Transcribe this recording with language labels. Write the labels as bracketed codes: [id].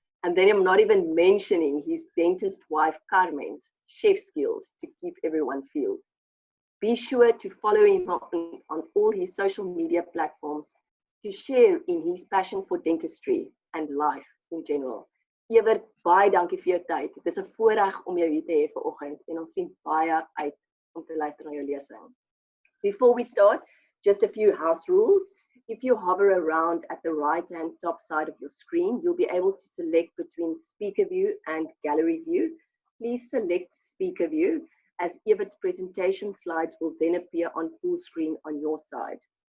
[en] And then I'm not even mentioning his dentist wife Carmen's chef skills to keep everyone fueled. Be sure to follow him on all his social media platforms to share in his passion for dentistry and life in general. [af] Evert, baie dankie vir jou tyd. Dit is 'n voorreg om jou hier te hê vanoggend en ons sien baie uit om te luister na jou lesing. [en] Before we start, just a few house rules. If you hover around at the right-hand top side of your screen, you'll be able to select between speaker view and gallery view. Please select speaker view, as Evert's presentation slides will then appear on full screen on your side.